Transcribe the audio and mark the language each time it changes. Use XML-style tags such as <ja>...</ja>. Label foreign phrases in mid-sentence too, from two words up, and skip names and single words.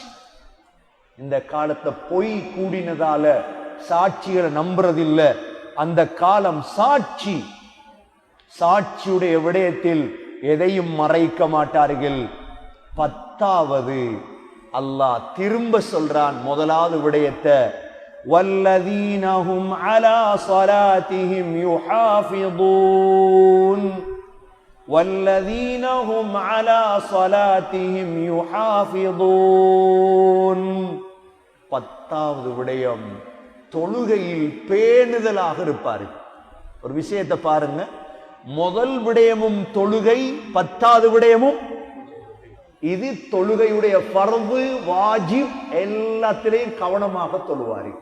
<ta>இந்த காலத்தை பொய் கூடினதால சாட்சிகளை நம்புறதில்ல. அந்த காலம் சாட்சியுடைய விடயத்தில் எதையும் மறைக்க மாட்டார்கள். 10வது, அல்லாஹ் திரும்ப சொல்றான் முதலாவது விடயத்தை,</ta> <ar>والذين هم على صلاتهم يحافظون والذين هم على صلاتهم يحافظون.</ar> <ta>பத்தாவது விடயம், தொழுகையில் பேணுதலாக இருப்பார்கள். ஒரு விஷயத்தை பாருங்க, முதல் விடயமும் தொழுகை, பத்தாவது விடயமும் இது தொழுகையுடைய</ta> <ar>فرض واجب,</ar> <ta>எல்லாத்திலையும் கவனமாக தொழுவார்கள்.</ta>